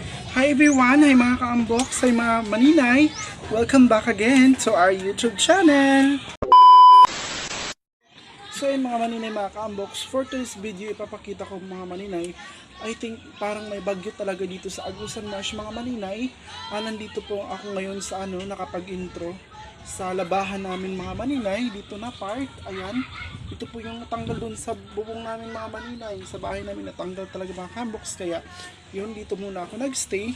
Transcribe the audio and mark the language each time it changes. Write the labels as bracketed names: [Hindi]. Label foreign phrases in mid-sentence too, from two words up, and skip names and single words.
[English] Hi everyone! Hi [Filipino] mga ka-unbox! [English] Hi [Filipino] mga maninay! [English] Welcome back again to our YouTube channel! [Filipino] So yun mga maninay, mga ka-unbox, [English] for today's video [Filipino] ipapakita ko mga maninay, [English] I think [Filipino] parang may bagyo talaga dito sa Agusan Marsh mga maninay. Nandito po ako ngayon sa nakapag-intro sa labahan namin mga maninay, dito na part, ayan. Ito po yung natanggal dun sa bubong namin mga maninay, sa bahay namin natanggal talaga mga ka-unbox, kaya yun, dito muna ako nagstay.